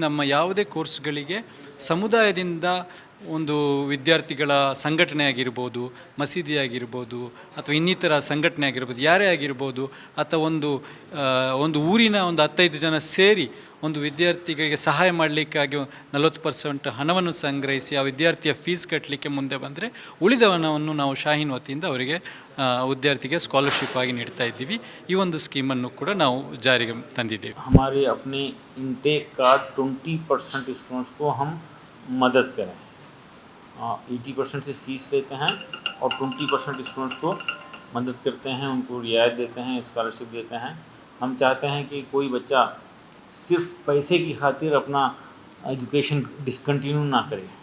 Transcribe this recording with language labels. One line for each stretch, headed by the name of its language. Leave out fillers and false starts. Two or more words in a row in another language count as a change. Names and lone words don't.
Kannada: ನಮ್ಮ ಯಾವುದೇ ಕೋರ್ಸ್ಗಳಿಗೆ ಸಮುದಾಯದಿಂದ ಒಂದು ವಿದ್ಯಾರ್ಥಿಗಳ ಸಂಘಟನೆ ಆಗಿರ್ಬೋದು, ಮಸೀದಿ ಆಗಿರ್ಬೋದು, ಅಥವಾ ಇನ್ನಿತರ ಸಂಘಟನೆ ಆಗಿರ್ಬೋದು, ಯಾರೇ ಆಗಿರ್ಬೋದು, ಅಥವಾ ಒಂದು ಊರಿನ ಒಂದು 15 ಜನ ಸೇರಿ ಒಂದು ವಿದ್ಯಾರ್ಥಿಗಳಿಗೆ ಸಹಾಯ ಮಾಡಲಿಕ್ಕಾಗಿ 40% ಹಣವನ್ನು ಸಂಗ್ರಹಿಸಿ ಆ ವಿದ್ಯಾರ್ಥಿಯ ಫೀಸ್ ಕಟ್ಟಲಿಕ್ಕೆ ಮುಂದೆ ಬಂದರೆ ಉಳಿದ ಹಣವನ್ನು ನಾವು ಶಾಹೀನ್ ವತಿಯಿಂದ ಅವರಿಗೆ ವಿದ್ಯಾರ್ಥಿಗೆ ಸ್ಕಾಲರ್ಶಿಪ್ ಆಗಿ ನೀಡ್ತಾ ಇದ್ದೀವಿ. ಈ ಒಂದು ಸ್ಕೀಮನ್ನು ಕೂಡ ನಾವು ಜಾರಿಗೆ ತಂದಿದ್ದೇವೆ.
Hindi: हमारे अपने इंटेक का 20% स्टूडेंट्स को हम मदद करें. 80% से फीस लेते हैं और 20% स्टूडेंट्स को मदद करते हैं, उनको रियायत देते हैं, स्कॉलरशिप देते हैं. हम चाहते हैं कि कोई बच्चा सिर्फ पैसे की खातिर अपना
English: education discontinue
Hindi: ना करे.